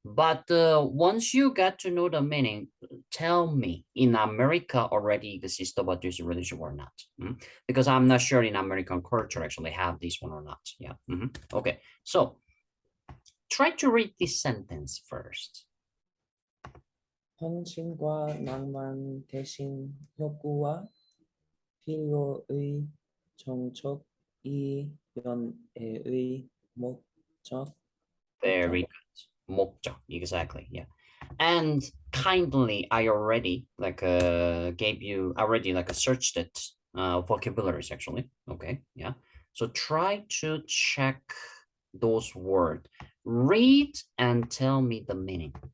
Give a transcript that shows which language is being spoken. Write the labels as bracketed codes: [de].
[en] But once you get to know the meaning, tell me in America already exists about this relationship or not? Because I'm not sure in American culture actually have this one or not. Yeah. Okay. So try to read this sentence first. [ko] 헌신과 낭만 대신 욕구와 필요의 정촉이 연애의 목적. [en] Very [ko] 목적. [en] good. 목적. Exactly. Yeah. And kindly, I already like gave you already like a searched it vocabularies actually. Okay, yeah. So try to check those words. Read and tell me the meaning.